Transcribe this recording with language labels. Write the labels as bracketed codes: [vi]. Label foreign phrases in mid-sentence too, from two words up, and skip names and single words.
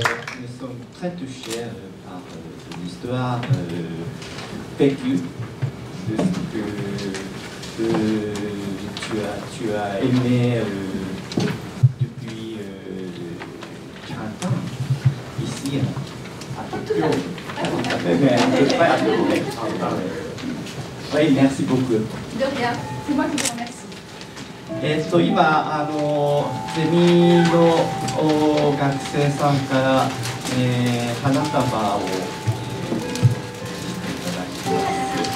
[fr] Nous sommes très touchés par l'histoire vécue de ce que tu as aimé depuis 40 ans ici à Tokyo. Oui, merci beaucoup. De rien, c'est moi qui vous remercie. [ja] 今ゼミの学生さんから、花束を、していただきます。